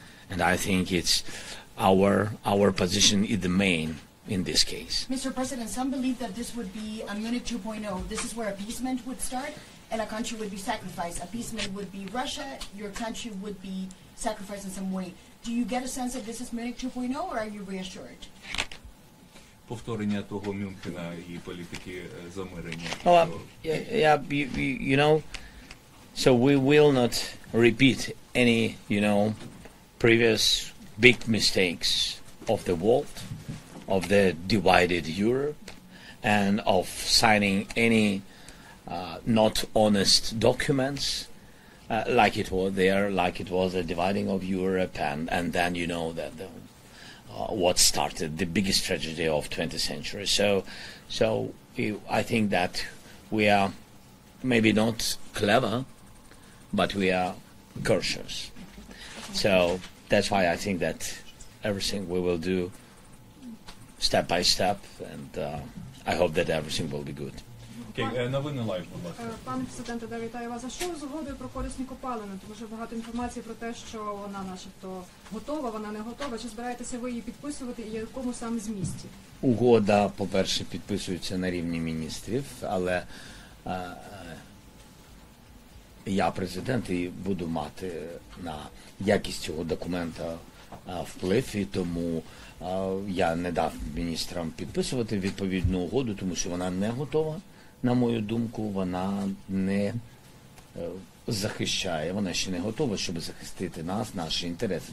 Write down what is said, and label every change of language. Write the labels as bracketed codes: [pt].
[en] And I think it's our position is the main in this case. Mr. President, some believe that this would be a Munich 2.0. This is where appeasement would start and a country would be sacrificed. Appeasement would be Russia, your country would be sacrificed in some way. Do you get a sense that this is Munich 2.0 or are you reassured? [uk] Повторення того Мюнхена і політики замирення. [en] You know, so we will not repeat any, previous big mistakes of the world, of the divided Europe, and of signing any not honest documents, like it was there, like it was the dividing of Europe, and then that what started the biggest tragedy of 20th century. So I think that we are maybe not clever, but we are cautious. So that's why I think that everything we will do step by step, and I hope that everything will be good. [uk] Новини лайв, будь ласка. Пане президенте, вітаю вас. А що з угодою про корисні копалини? Тому що багато інформації про те, що вона начебто готова, вона не готова. Чи збираєтеся ви її підписувати і в якому саме змісті? Угода, по-перше, підписується на рівні міністрів, але я президент і буду мати на якість цього документа вплив, і тому я не дав міністрам підписувати відповідну угоду, тому що вона не готова, на мою думку, вона не захищає, вона ще не готова, щоб захистити нас, наші інтереси.